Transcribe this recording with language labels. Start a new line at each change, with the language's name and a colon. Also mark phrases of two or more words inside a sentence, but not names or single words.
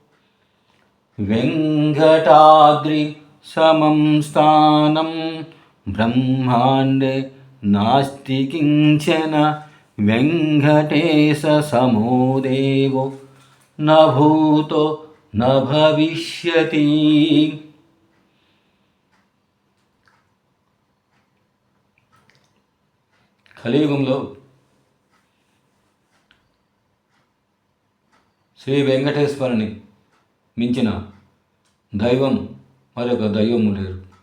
Sanskrit: वेङ्कटाद्रि समं स्थानं ब्रह्माण्डे नास्ति किञ्चन, वेङ्कटेशसमो देवो न भूतो न भविष्यति।
Telugu: కలియుగంలో శ్రీ వెంకటేశ్వరుని మించిన దైవం మరొక దైవము లేరు.